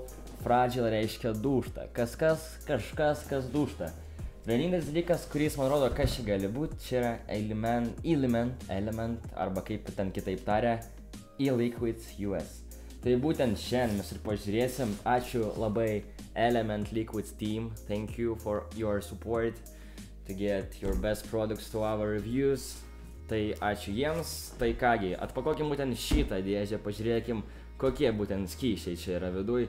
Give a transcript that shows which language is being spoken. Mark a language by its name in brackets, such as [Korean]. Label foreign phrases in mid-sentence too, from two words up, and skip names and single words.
[Lithuanian] Fragile reiškia dūžta. Kažkas dūžta. Vienintelis dalykas, kuris man rodo, kas čia gali būti, čia yra Element, arba kaip ten kitaip taria, e-Liquids US. Tai būtent šiandien mes ir pažiūrėsim. Ačiū labai Element Liquids team. [English] Thank you for your support to get your best products to our reviews. [Lithuanian] Tai ačiū jiems. Tai kągi, atpakokim būtent šitą dėžę, pažiūrėkim, kokie būtent skysčiai čia yra viduj.